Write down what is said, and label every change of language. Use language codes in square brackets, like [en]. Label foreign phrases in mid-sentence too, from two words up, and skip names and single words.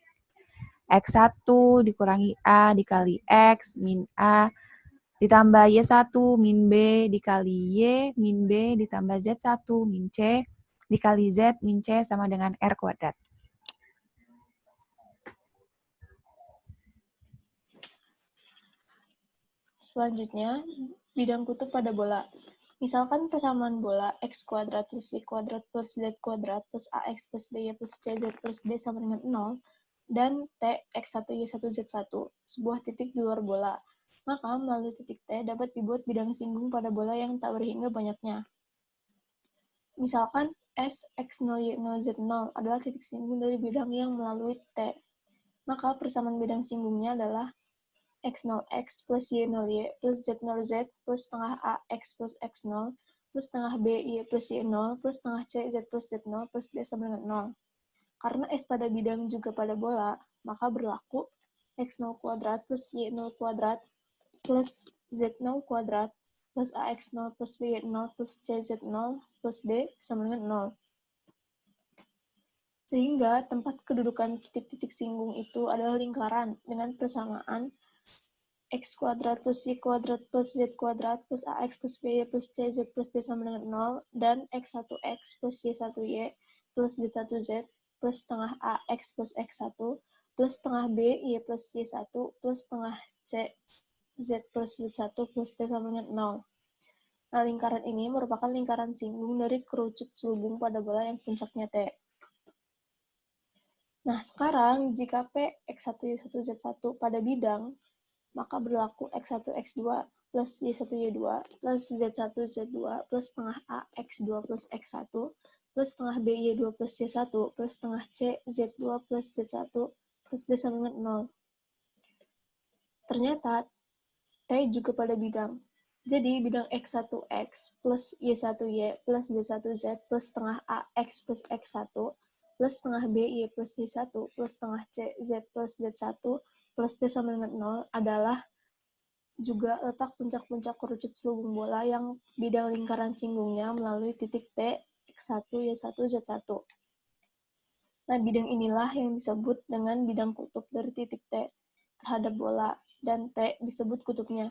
[id] X1 dikurangi A dikali X min A ditambah Y1 min B dikali Y min B ditambah Z1 min C dikali Z min C sama dengan R kuadrat. Selanjutnya, bidang kutub pada bola. Misalkan persamaan bola X kuadrat plus Y kuadrat plus Z kuadrat plus AX plus BY plus CZ plus D sama dengan 0, dan T, X1, Y1, Z1, sebuah titik di luar bola. Maka melalui titik T dapat dibuat bidang singgung pada bola yang tak berhingga banyaknya. Misalkan S, X0, Y0, Z0 adalah titik singgung dari bidang yang melalui T. Maka persamaan bidang singgungnya adalah X0X plus Y0Y plus Z0Z plus setengah AX plus X0 plus setengah BY plus Y0 plus setengah CZ plus Z0 plus D sama dengan 0. Karena S pada bidang juga pada bola, maka berlaku X0 kuadrat plus Y0 kuadrat plus Z0 kuadrat plus AX0 plus BY0 plus CZ0 plus D sama dengan 0. Sehingga tempat kedudukan titik-titik singgung itu adalah lingkaran dengan persamaan X kuadrat plus Y kuadrat plus Z kuadrat plus AX plus BY plus CZ plus D sama dengan 0 dan X1X plus Y1Y plus Z1Z plus setengah AX plus X1 plus setengah B Y plus Y1 plus setengah C Z plus Z1 plus D sama dengan 0. Nah, lingkaran ini merupakan lingkaran singgung dari kerucut selubung pada bola yang puncaknya T. Nah, sekarang jika P, X1, Y1, Z1 pada bidang, maka berlaku X1, X2 plus Y1, Y2 plus Z1, Z2 plus setengah A, X2 plus X1 plus setengah B, Y2 plus Y1 plus setengah C, Z2 plus Z1 plus D sama dengan 0. Ternyata T juga pada bidang. Jadi bidang X1X plus Y1Y plus Z1Z plus setengah AX plus X1 plus setengah BY plus Y1 plus setengah CZ plus Z1 plus D sama dengan 0 adalah juga letak puncak-puncak kerucut selubung bola yang bidang lingkaran singgungnya melalui titik T, X1, Y1, Z1. Nah, bidang inilah yang disebut dengan bidang kutub dari titik T terhadap bola, dan T disebut kutubnya.